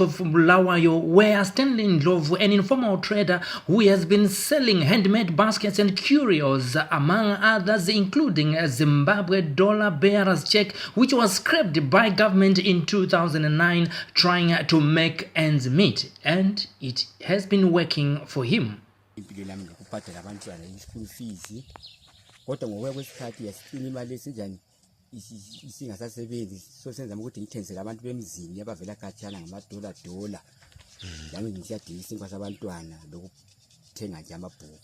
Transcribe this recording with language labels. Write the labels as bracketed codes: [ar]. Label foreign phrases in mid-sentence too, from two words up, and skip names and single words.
[en] of Bulawayo, where Stanley Ndlovu, an informal trader who has been selling handmade baskets and curios, among others, including a Zimbabwe dollar bearer's check, which was scrapped by government in 2009, trying to make ends meet. And it has been working for him. [nd] Isingasasebenzi so senza ukuthi ngithengisele abantu bemzini abavela khatshana ngamadola nami ngiyadingisa inkwasa abantwana lokuthenga nje amabhuku